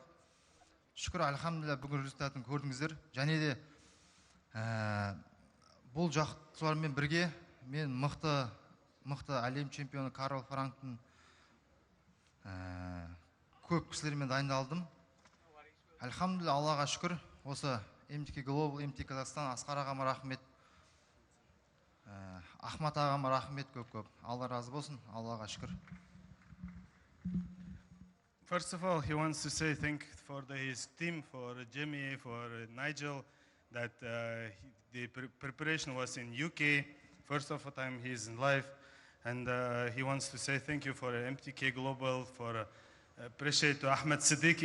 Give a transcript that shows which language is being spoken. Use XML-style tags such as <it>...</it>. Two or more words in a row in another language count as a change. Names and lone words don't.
<kk>Шүкір, алхамдулилля, бүгін результатын көрдіңіздер. Және де бұл жақтылармен бірге мен мықты әлем чемпионы Карл Франктон көп кісілермен дайындалдым. Алхамдулилля, Аллаға шүкір. Осы MTK Global, MTK Kazakhstan, Асқар ағама рахмет, Ахмат ағама рахмет көп. Алла разы болсын, Аллаға шүкір.</kk> <en>First of all, he wants to say thank for his team, for Jamie, for Nigel, that the preparation was in UK. First of all time he's in live, and he wants to say thank you for MTK Global, for appreciate to Ahmed Siddiqui.</en>